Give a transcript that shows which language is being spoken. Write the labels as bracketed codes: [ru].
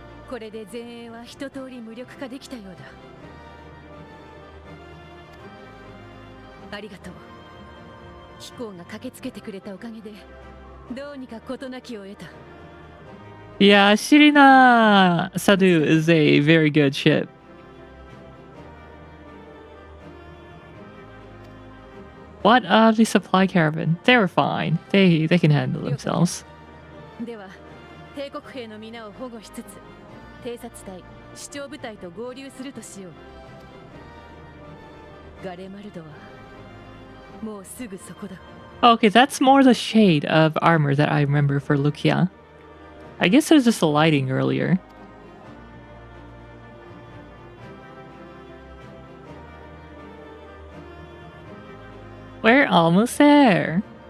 [ja] これで前衛は一通り無力化できたようだ。ありがとう。機構が駆けつけてくれたおかげで、どうにか事なきを得た。 [en] Yeah, Shirina Sadu is a very good ship. What of the supply caravan? They were fine. They can handle themselves. [ja] では、帝国兵の皆を保護しつつ、偵察隊、主張部隊と合流するとしよう。ガレマルドはもうすぐそこだ。 [en] Okay, that's more the shade of armor that I remember for Lukia. I guess it was just the lighting earlier. We're almost there.